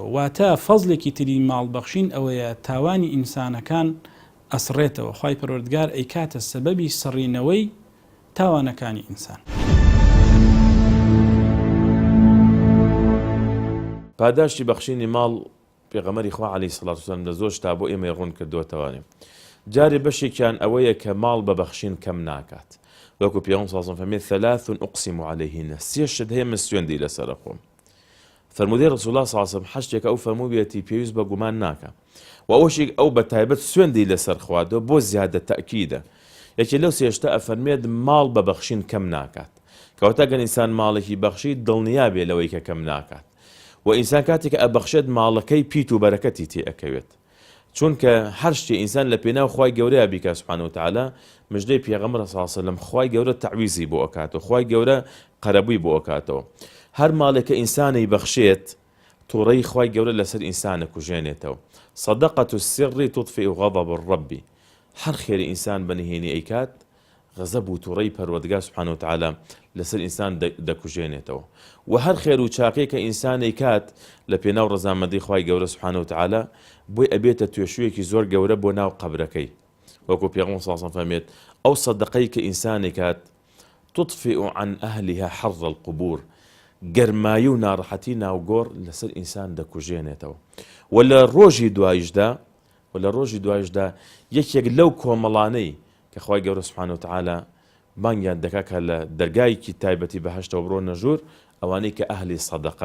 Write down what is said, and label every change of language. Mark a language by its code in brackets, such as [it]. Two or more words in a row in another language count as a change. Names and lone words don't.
[ckb] واتە فەزلێکی تری ماڵبەخشین ئەوەیە تاوانی ئینسانەکان ئەسڕێتەوە، خوای پەروەردگار ئەیکاتە سەبەبی سڕینەوەی تاوانەکانی ئینسان. پاداشتی بەخشینی ماڵ پێغەمبەری خوا [ar] عەلەیهی سەڵات وسەلام [ckb] لە زۆر شتا بۆ ئێمە ڕوون کردووەتەوە. جارێ بەشێکیان ئەوەیە کە ماڵ بە بەخشین کەم ناکات، وەکو پێغەمبەر [ar] صلی الله علیه و سلم [ckb] فەرمێ [ar] ثلاث أقسم عليهن، [ckb] سێ شت هەیە من سوێندی لەسەر خۆم. فەرمودەی [ar] ڕەسوڵ الله صلی الله علیه و سلم [ckb] حەشتێکە ئەو فەرموو بێتی پێویست بە گومان ناکە، و ئەوەشێک ئەو بە تایبەت سوێندی لەسەر خوادەوە بۆ زیادە تەئکیدە. یەکێ لەو سێ شتە ئەفەرمێت ماڵ بە بەخشین کەم ناکات، کەواتە گەن ئینسان ماڵێکی بەخشی دڵنیا بێ لەوەی کە کەم ناکات، و ئینسان کاتێک کە ئەبەخشێت ماڵەکەی پیت و بەرەکەتی تێ ئەکەوێت، چونکە هەر شتێ ئینسان لە پێناو خوای گەورەیە بیکات [ar] سوبحانه وتعالى. [ckb] مژدەی پێغەمبەر [ar] صلی الله علیه و سلم [ckb] خوای گەورە تەعویزی بۆ ئەکاتەوە، خوای گەورە قەرەبووی بۆ ئەکاتەوە. هەر ماڵێک کە ئینسانی بەخشێت تووڕەی خوای گەورە لەسەر ئینسانە کوژێنێتەوە. [ar] صدقة السر تطفئ غضب الرب، [ckb] هەر خێری ئینسان بەنهێنی ئەیکات غەزەب و تووڕەی پەروەردگار [ar] سوبحانه وتعالى [ckb] لەسەر ئینسان دەکوژێنێتەوە. و هەر خێر و چاقەیە کە ئینسانی کات لە پێناو ڕەزامەندی خوای گەورە [ar] سوبحانه وتعالى [ckb] بۆی ئەبێتە توێشوویەکی زۆر گەورە بۆ ناو قەبرەکەی، وەکو پێغەمبەر [ar] صلی الله علیه و سلم [ckb] فەرمێت ئەو سەدەقەی کە ئینسانی کات [ar] تطفئ عن أهلها حر القبور، [ckb] گەرمایی و ناڕەحەتی ناوگۆڕ لەسەر ئینسان دەکوژێنێتەوە. و لە ڕۆژی دوایشدا یەکێک لەو کۆمەڵانەی کە خوای گەورە [ar] سوبحانه وتعالى [ckb] بانگیان دەکات کە لە دەرگایەکی تایبەتی بەهەشتەوە بڕۆنە ژوور، ئەوانەی کە ئەهلی سەدەقەن.